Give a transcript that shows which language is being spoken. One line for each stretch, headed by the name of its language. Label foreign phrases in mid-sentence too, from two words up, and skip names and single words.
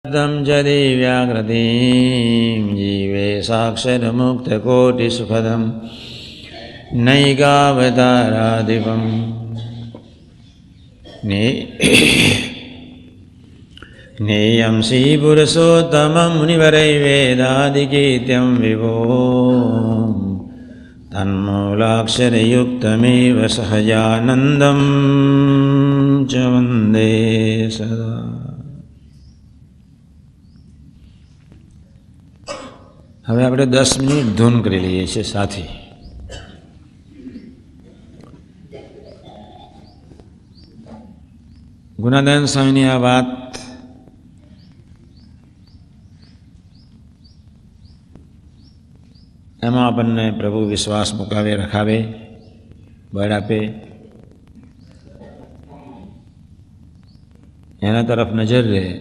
Sanskrit: च दिव्याकृतिं जीवे साक्षरमुक्तकोटिसुखदं नैकावताराधिपं नेयं श्रीपुरुषोत्तमं मुनिवरैर्वेदादिकीर्त्यं विभो तन्मूलाक्षरयुक्तमेव सहजानन्दं च वन्दे सदा।
Gujarati: હવે આપણે 10 મિનિટ ધૂન કરી લઈએ છીએ સાથી. ગુણાદાન સ્વામીની આ વાત એમાં આપણને પ્રભુ વિશ્વાસ મુકાવે, રખાવે, બળ આપે, એના તરફ નજર રહે.